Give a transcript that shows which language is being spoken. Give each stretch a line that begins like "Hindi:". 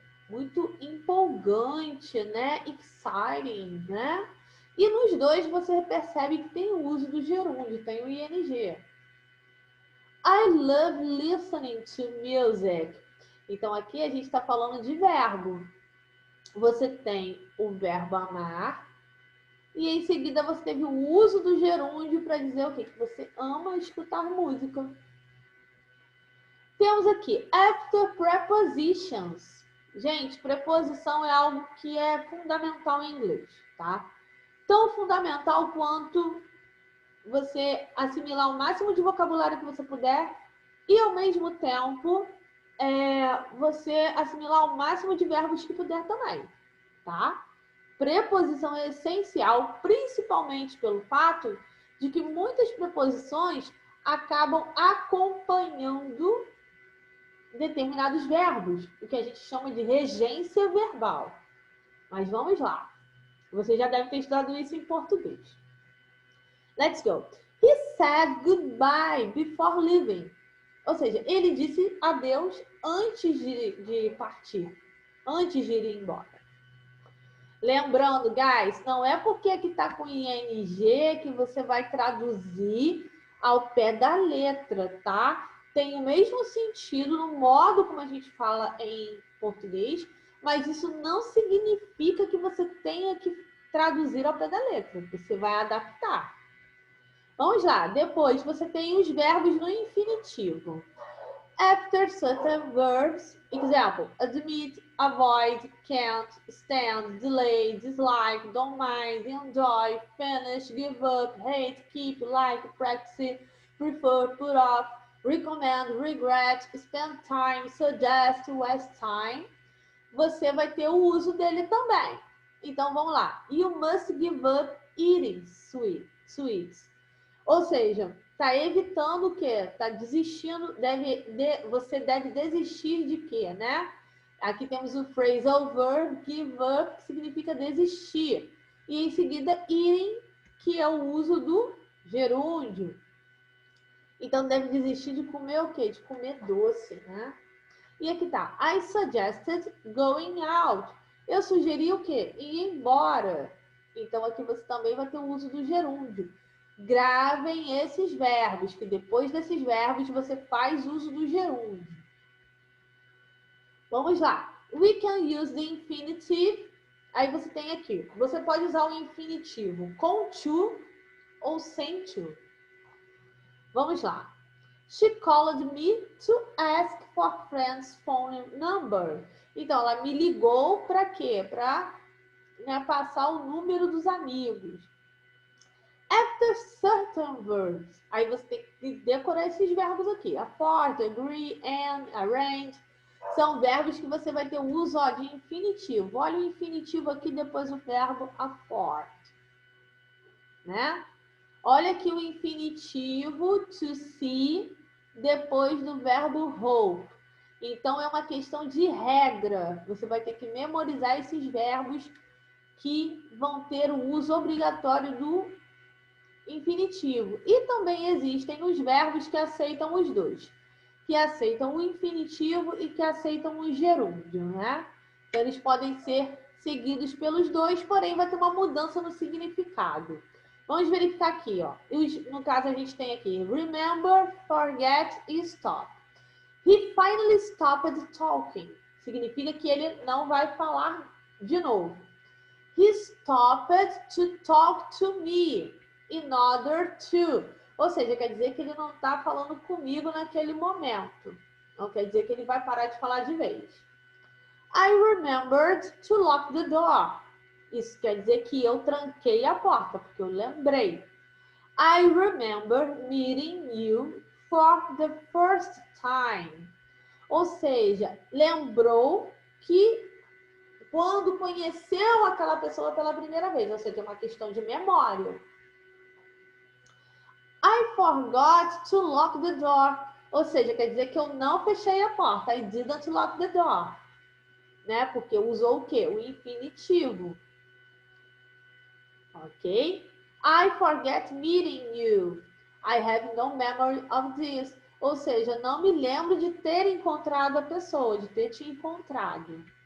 Portuguese: Muito empolgante, né? Exciting, né? E nos dois você percebe que tem o uso do gerúndio, tem o ing.
English: I love listening to music.
Portuguese: Então, aqui a gente está falando de verbo. Você tem o verbo amar e em seguida você teve o uso do gerúndio para dizer o quê? Que você ama escutar música. Temos aqui
English: after prepositions.
Portuguese: Gente, preposição é algo que é fundamental em inglês, tá? Tão fundamental quanto você assimilar o máximo de vocabulário que você puder e, ao mesmo tempo, você assimilar o máximo de verbos que puder também, tá? Preposição é essencial, principalmente pelo fato de que muitas preposições acabam acompanhando determinados verbos, o que a gente chama de regência verbal. Mas vamos lá. Você já deve ter estudado isso em português.
English: Let's go. He said goodbye before leaving.
Portuguese: Ou seja, ele disse adeus antes de partir, antes de ir embora. Lembrando, guys, não é porque aqui está com ing que você vai traduzir ao pé da letra, tá? tem o mesmo sentido no modo como a gente fala em português, mas isso não significa que você tenha que traduzir ao pé da letra. Você vai adaptar. Vamos lá. Depois, você tem os verbos no infinitivo.
English: After certain verbs, example, admit, avoid, can't, stand, delay, dislike, don't mind, enjoy, finish, give up, hate, keep, like, practice, prefer, put off, recommend, regret, spend time, suggest, waste time,
Portuguese: você vai ter o uso dele também. Então, vamos lá.
English: You must give up eating sweets.
Portuguese: Ou seja, está evitando o quê? Está desistindo, você deve desistir de quê, né? Aqui temos o phrasal verb, give up, que significa desistir. E em seguida, eating, que é o uso do gerúndio. Então, deve desistir de comer o quê? De comer doce, né? E aqui tá.
English: I suggested going out.
Portuguese: Eu sugeri o quê? Ir embora. Então, aqui você também vai ter o uso do gerúndio. Gravem esses verbos, que depois desses verbos você faz uso do gerúndio. Vamos lá.
English: We can use the infinitive.
Portuguese: Aí você tem aqui. Você pode usar o infinitivo com to ou sem to. Vamos lá.
English: She called me to ask for friend's phone number.
Portuguese: Então, ela me ligou para quê? Para passar o número dos amigos.
English: After certain verbs.
Portuguese: Aí você tem que decorar esses verbos aqui.
English: Afford, agree, and, arrange.
Portuguese: São verbos que você vai ter o uso de infinitivo. Olha o infinitivo aqui, depois o verbo afford. Né? Olha aqui o infinitivo to see, depois do verbo hope. Então, é uma questão de regra. Você vai ter que memorizar esses verbos que vão ter o uso obrigatório do infinitivo. E também existem os verbos que aceitam os dois. Que aceitam o infinitivo e que aceitam o gerúndio, né? Então, eles podem ser seguidos pelos dois, porém vai ter uma mudança no significado. Vamos verificar aqui, ó. No caso, a gente tem aqui remember, forget e stop.
English: He finally stopped talking.
Portuguese: Significa que ele não vai falar de novo.
English: He stopped to talk to me in order to.
Portuguese: Ou seja, quer dizer que ele não está falando comigo naquele momento. Não quer dizer que ele vai parar de falar de vez.
English: I remembered to lock the door.
Portuguese: Isso quer dizer que eu tranquei a porta, porque eu lembrei.
English: I remember meeting you for the first time.
Portuguese: Ou seja, lembrou que quando conheceu aquela pessoa pela primeira vez. Ou seja, é uma questão de memória.
English: I forgot to lock the door.
Portuguese: Ou seja, quer dizer que eu não fechei a porta.
English: I didn't lock the door.
Portuguese: Né? Porque usou o quê? O infinitivo. Ok?
English: I forget meeting you. I have no memory of this.
Portuguese: Ou seja, não me lembro de ter encontrado a pessoa, de ter te encontrado.